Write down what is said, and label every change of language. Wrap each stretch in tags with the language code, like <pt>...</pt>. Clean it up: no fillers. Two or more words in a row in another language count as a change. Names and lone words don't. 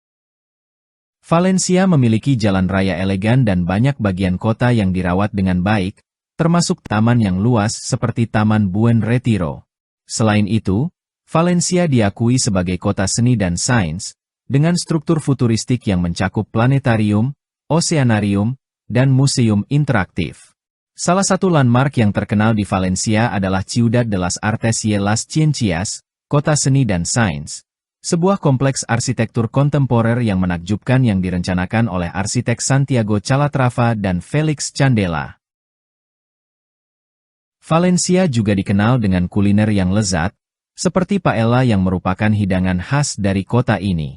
<id>Valencia memiliki jalan raya elegan dan banyak bagian kota yang dirawat dengan baik, termasuk taman yang luas seperti Taman Buen Retiro. Selain itu, Valencia diakui sebagai kota seni dan sains, dengan struktur futuristik yang mencakup planetarium, oceanarium, dan museum interaktif. Salah satu landmark yang terkenal di Valencia adalah Ciudad de las Artes y las Ciencias, kota seni dan sains, sebuah kompleks arsitektur kontemporer yang menakjubkan yang direncanakan oleh arsitek Santiago Calatrava dan Felix Candela. Valencia juga dikenal dengan kuliner yang lezat, seperti paella yang merupakan hidangan khas dari kota ini.</id>